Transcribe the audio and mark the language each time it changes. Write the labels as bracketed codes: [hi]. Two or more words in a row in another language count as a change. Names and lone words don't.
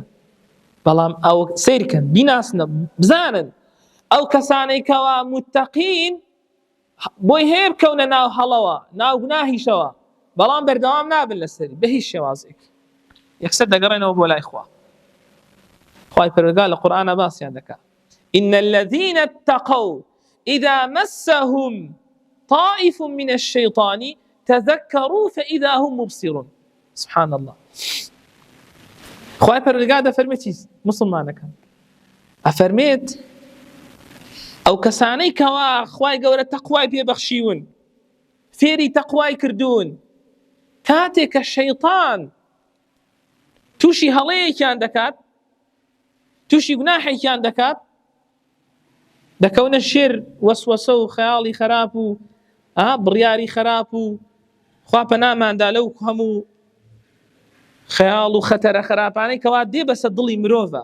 [ckb] بەڵام ئەو سیرکەن، بیناسنە، بزانن ئەو کەسانەی کەوا متەقین بۆی هەیە بکەونە ناو هەڵەوە، ناو گوناهیشەوە، بەڵام بەردەوام نابن لەسەری بە هیچ شێوازێک، یەکسەر دەگەڕێنەوە بۆ لای خوا. خوای پەروەردیگار لە قورئانە باسییان دەکات [ar] إن الذين اتقوا إذا مسهم طائف من الشيطان تذكروا فإذا هم مبصرون. سبحان الله. [ckb] خوای پەروەردیگار دەفەرمێتی موسڵمانەکان، ئەفەرمێت ئەو کەسانەی کەوا خوای گەورە تەقوای پێبەخشیون، فێری تەقوای کردوون کاتێک کە شەیطان تووشی هەڵەیەکیان دەکات تووشی گوناحێکیان دەکات دەکەونە شێر وەسوەسە و خەیاڵی خراپ و بڕیاری خراپ و خوا پەناماندا لەو هەموو خەیاڵ و خەتەرە خراپانەی کەوا دێ بەسە دڵی مرۆڤە.